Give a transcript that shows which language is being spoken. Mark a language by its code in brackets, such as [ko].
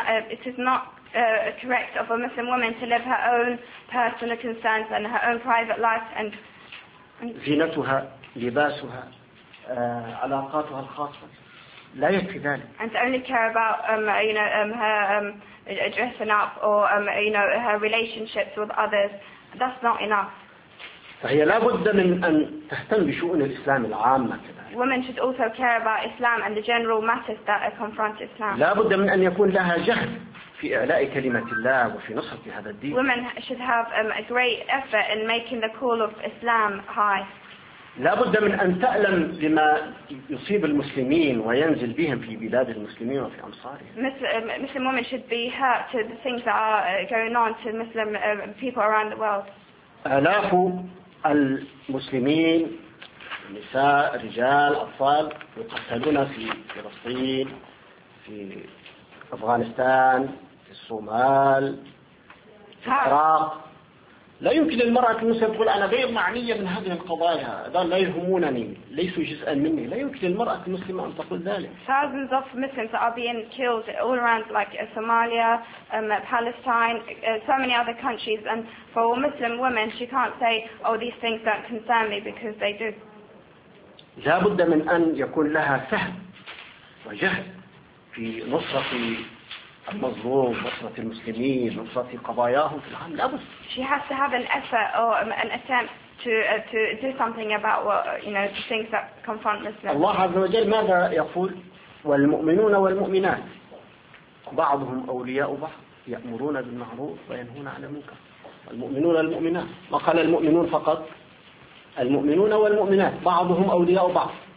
[en] It is not correct of a Muslim woman to live her own personal concerns and her own private life and [ar] زينتها لباسها علاقاتها الخاصة لا يكفي ذلك. [en] And to only care about you know her dressing up or you know her relationships with others, that's not enough. [ar] فهي لا بد من أن تهتم بشؤون الإسلام العامة كذلك. [en] Women should also care about Islam and the general matters that confront Islam. [ar] لا بد من أن يكون لها جهد في إعلاء كلمة الله وفي نصرة هذا الدين. [en] Women should have a great effort in making the call of Islam high. [ar] لا بد من أن تألم لما يصيب المسلمين وينزل بهم في بلاد المسلمين وفي أمصارهم. [en] Muslim women should be hurt to the things that are going on to Muslim people around the world. [ar] آلاف المسلمين نساء رجال أطفال يقتلون في فلسطين في أفغانستان في الصومال في العراق. لا يمكن للمرأة المسلمة تقول أنا غير معنية من هذه القضايا، هذا لا يهمونني، ليسوا جزءا مني. لا يمكن للمرأة المسلمة أن تقول ذلك. [en] Thousands of Muslims are being killed all around, like Somalia, Palestine, so many other countries. And for a Muslim woman, she can't say, "Oh, these things don't concern me," because they do. [ar] لا بد من أن يكون لها فهم وجهد في نصرة المظلوم نصرة المسلمين نصرة قضاياهم في العالم. لا بد. [en] She has to have an effort or an attempt to do something about what you know the things that confront Muslims. [ar] الله عز وجل ماذا يقول؟ والمؤمنون والمؤمنات بعضهم أولياء بعض يأمرون بالمعروف وينهون عن المنكر. المؤمنون والمؤمنات ما قال المؤمنون فقط، المؤمنون والمؤمنات بعضهم أولياء بعض.